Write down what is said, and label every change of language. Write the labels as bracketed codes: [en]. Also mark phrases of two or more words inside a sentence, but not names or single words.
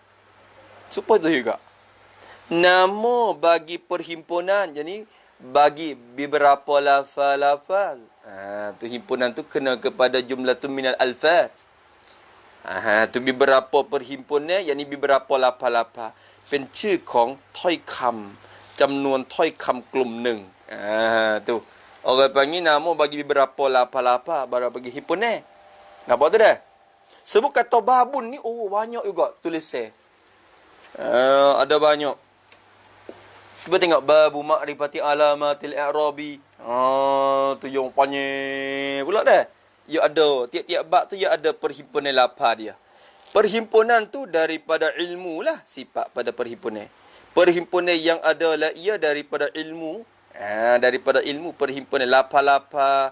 [ms] Supaya tu juga. Nama bagi perhimpunan. Jadi, bagi beberapa lafaz-lafaz. Tu himpunan tu kena kepada jumlah tu [ar] من الألفاظ. [ms] Tu beberapa perhimpunan. Yani beberapa lafaz-lafaz. [th] เป็นชื่อของถ้อยคำจำนวนถ้อยคำกลุ่มหนึ่ง tu. [ms] Orang panggil nama bagi beberapa lafaz-lafaz. Baru bagi himpunan. Nampak tu dah? Sebut kata babun ni, banyak juga tulisan. Ada banyak. Cuba tengok [ar] باب معرفة علامات الإعراب. [ms] Tu yang panjang pula dah. Ya ada tiap-tiap bab tu ya ada perhimpunan lafaz dia. Perhimpunan tu daripada ilmu lah sifat pada perhimpunan. Perhimpunan yang adalah ia daripada ilmu. Daripada ilmu perhimpunan lapa-lapa.